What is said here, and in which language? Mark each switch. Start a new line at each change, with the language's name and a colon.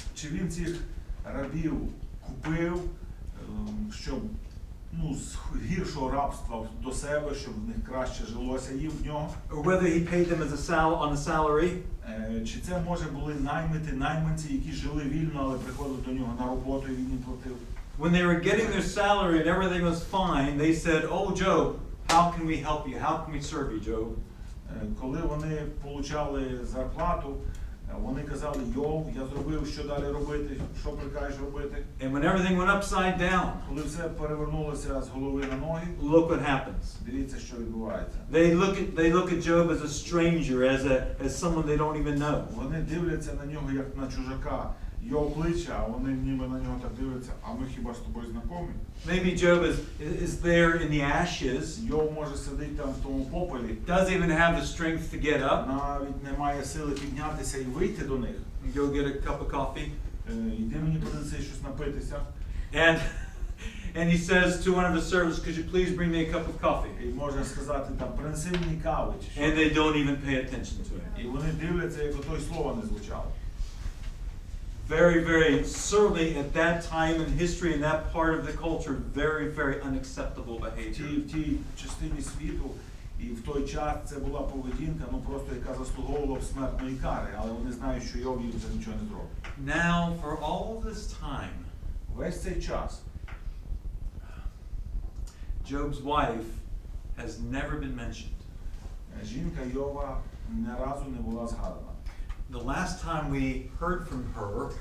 Ukrainian: Чи він цих рабів купив, щоб з гіршого рабства до себе, щоб в них краще жилося їм в нього?
English: Or whether he paid them on a salary.
Ukrainian: Чи це, може, були найманці, які жили вільно, але приходили до нього на роботу і він їм платив?
English: When they were getting their salary and everything was fine, they said, "Oh, Job, how can we help you? How can we serve you, Job?"
Ukrainian: Коли вони получали зарплату, вони казали: Йов, я зробив, що далі робити, що прикажеш робити.
English: And when everything went upside down,
Ukrainian: Коли все перевернулося з голови на ноги,
English: look what happens.
Ukrainian: дивіться, що відбувається.
English: They look at Job as a stranger, as someone they don't even know.
Ukrainian: Вони дивляться на нього як на чужака. Йов кличе, а вони ніби на нього так дивляться: а ми хіба з тобою знайомі?
English: Maybe Job is there in the ashes,
Ukrainian: Йов може сидіти там в тому попелі,
English: doesn't even have the strength to get up
Ukrainian: навіть не має сили піднятися і вийти до них.
English: and go get a cup of coffee.
Ukrainian: Йди мені принеси щось напитися.
English: And he says to one of his servants, could you please bring me a cup of coffee?
Ukrainian: І може сказати там: принеси мені кави чи що.
English: And they don't even pay attention to it.
Ukrainian: І вони дивляться, як ото й слова не звучало.
English: Very, very, certainly at that time in history, in that part of the culture, very, very unacceptable behavior.
Ukrainian: В тій частині світу і в той час це була поведінка, ну просто яка заслуговувала б смертної кари, але вони знають, що Йов їм це нічого не зробить.
English: Now, for all of this time,
Ukrainian: Весь цей час
English: Job's wife has never been mentioned.
Ukrainian: жінка Йова ні разу не була згадана.
English: The last time we heard from her